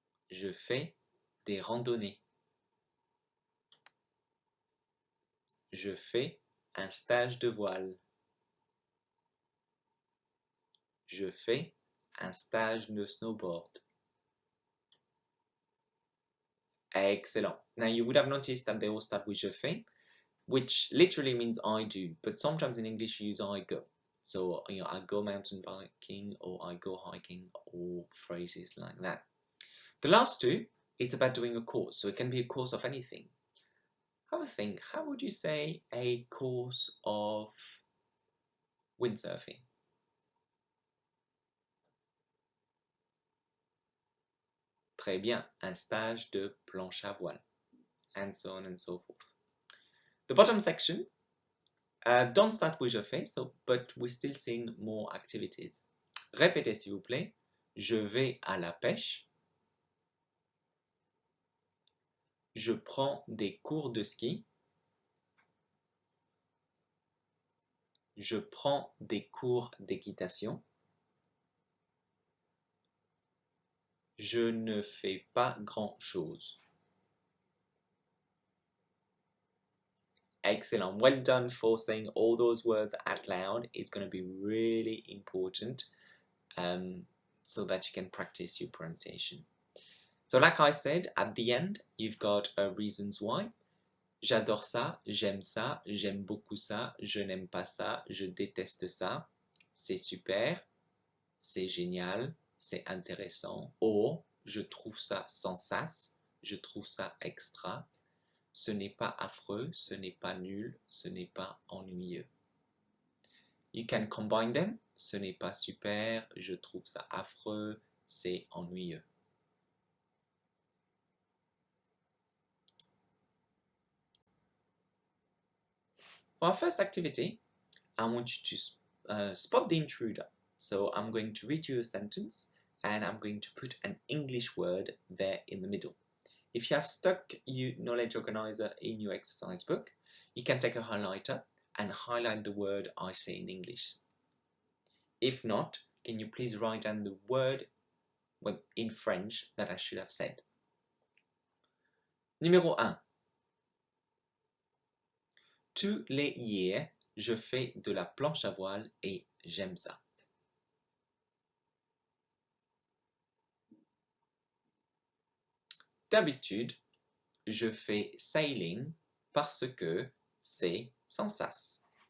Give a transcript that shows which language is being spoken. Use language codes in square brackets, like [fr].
[fr] Je fais des randonnées. Je fais un stage de voile. Je fais un stage de snowboard. [en] Excellent. Now you would have noticed that they all start with [fr] je fais, [en] which literally means I do, but sometimes in English you use I go. So, I go mountain biking or I go hiking or phrases like that. The last two, it's about doing a course. So it can be a course of anything. Have a think. How would you say a course of windsurfing? [fr] Très bien. Un stage de planche à voile. [en] And so on and so forth. The bottom section, don't start with [fr] je fais, [en] but we're still seeing more activities. [fr] Répétez s'il vous plaît. Je vais à la pêche. Je prends des cours de ski. Je prends des cours d'équitation. Je ne fais pas grand-chose. [en] Excellent. Well done for saying all those words out loud. It's going to be really important so that you can practice your pronunciation. So like I said, at the end, you've got reasons why. [fr] J'adore ça, j'aime beaucoup ça, je n'aime pas ça, je déteste ça, c'est super, c'est génial, c'est intéressant, [en] or, [fr] je trouve ça sans sas, je trouve ça extra, ce n'est pas affreux, ce n'est pas nul, ce n'est pas ennuyeux. [en] You can combine them, [fr] ce n'est pas super, je trouve ça affreux, c'est ennuyeux. [en] For our first activity, I want you to spot the intruder. So I'm going to read you a sentence and I'm going to put an English word there in the middle. If you have stuck your knowledge organizer in your exercise book, you can take a highlighter and highlight the word I say in English. If not, can you please write down the word in French that I should have said? [fr] Numéro 1. Tous les years, je fais de la planche à voile et j'aime ça. D'habitude, je fais sailing parce que c'est sans sas.